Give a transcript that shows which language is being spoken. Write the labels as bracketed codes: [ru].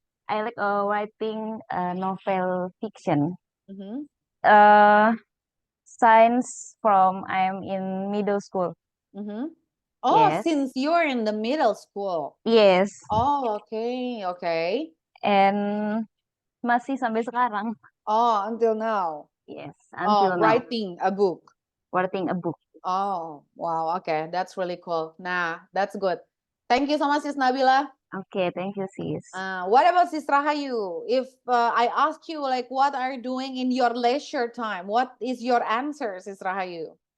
[en] I like writing novel fiction. Mhm. Since from I'm in middle school. Mhm. Oh, Yes. since you're in the middle school. Yes. Oh, okay, okay. [id] And masih sampai sekarang. [en] Oh, until now. Yes, Oh, until now. writing a book. Writing a book. Oh, wow, okay, that's really cool. Nah, that's good. Thank you so much, Sis Nabila. Okay, thank you, sis. What about Sis Rahayu? If I ask you, like, what are you doing in your leisure time? What is your answer, Sis Rahayu?